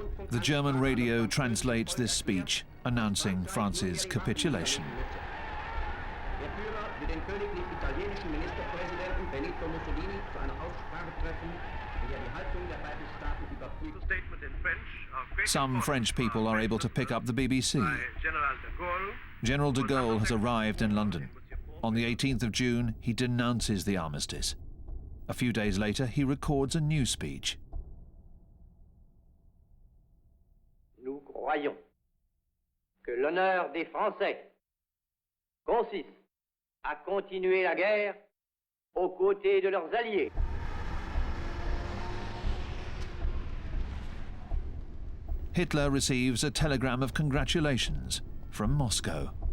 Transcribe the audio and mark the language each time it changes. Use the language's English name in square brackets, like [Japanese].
[English] The German radio translates this speech, announcing France's capitulation. [German] Der Führer will den königlich italienischen Ministerpräsidenten Benito Mussolini zu einer Aussprache treffen, in der die Haltung der beiden Staaten überprüft. [English] Statement in French. Some French people are able to pick up the BBC. General de Gaulle. General de Gaulle has arrived in London. On the 18th of June, he denounces the armistice. A few days later, he records a new speech. [French] Nous croyons que l'honneur des Français consiste à continuer la guerre aux côtés de leurs alliés. [English] Hitler receives a telegram of congratulations from Moscow.